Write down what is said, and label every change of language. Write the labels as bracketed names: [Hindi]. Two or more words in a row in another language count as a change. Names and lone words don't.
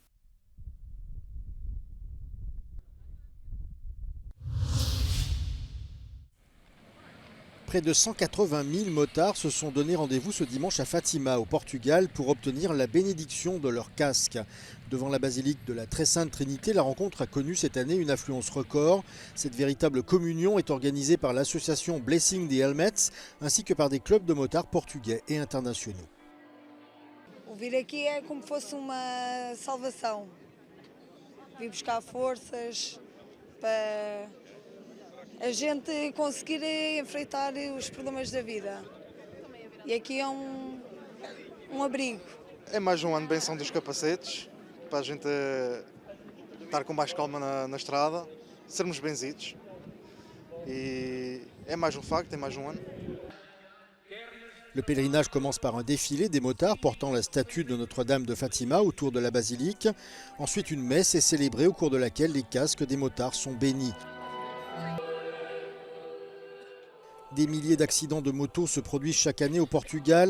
[French] Près de 180 000 motards se sont donné rendez-vous ce dimanche à Fatima, au Portugal, pour obtenir la bénédiction de leur casque. Devant la basilique de la Très Sainte Trinité, la rencontre a connu cette année une affluence record. Cette véritable communion est organisée par l'association Blessing the Helmets, ainsi que par des clubs de motards portugais et internationaux. [Portuguese] Vir aqui é como fosse uma salvação. Vim buscar forças para a gente conseguir enfrentar os problemas da vida. E aqui é abrigo. É mais um ano de benção dos capacetes, para a gente estar com mais calma na estrada, sermos benzidos. E é mais um facto, é mais um ano. [French] Le pèlerinage commence par un défilé des motards portant la statue de Notre-Dame de Fatima autour de la basilique. Ensuite, une messe est célébrée au cours de laquelle les casques des motards sont bénis. Des milliers d'accidents de moto se produisent chaque année au Portugal.